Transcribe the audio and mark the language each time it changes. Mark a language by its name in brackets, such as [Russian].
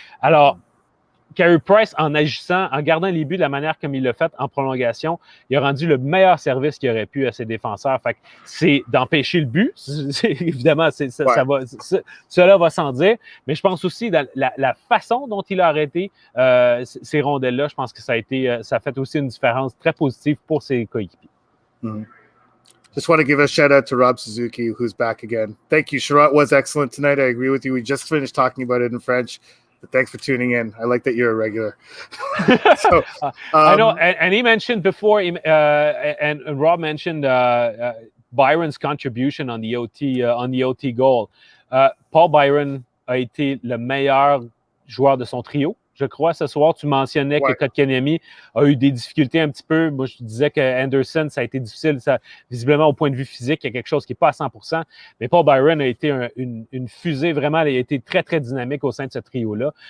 [French] Alors, Carey Price, en agissant, en gardant les buts de la manière comme il l'a fait en prolongation, il a rendu le meilleur service qu'il aurait pu à ses défenseurs. Fait que c'est d'empêcher le but. Évidemment, cela va sans dire. Mais je pense aussi dans la façon dont il a arrêté ces rondelles-là, je pense que ça a fait aussi une différence très positive pour ses coéquipiers. Mm-hmm. [English] Just want to give a shout out to Rob Suzuki, who's back again. Thank you. Sherratt was excellent tonight. I agree with you. We just finished talking about it in French. Thanks for tuning in. I like that you're a regular. I know, and he mentioned before, and Rob mentioned Byron's contribution on the OT goal. [French] Paul Byron a été le meilleur joueur de son trio. Je crois, ce soir, tu mentionnais que Kotkaniemi a eu des difficultés un petit peu. Moi, je disais que Anderson, ça a été difficile. Visiblement, au point de vue physique, il y a quelque chose qui n'est pas à 100%. Mais Paul Byron a été une fusée, vraiment. Il a été très, très dynamique au sein de ce trio-là.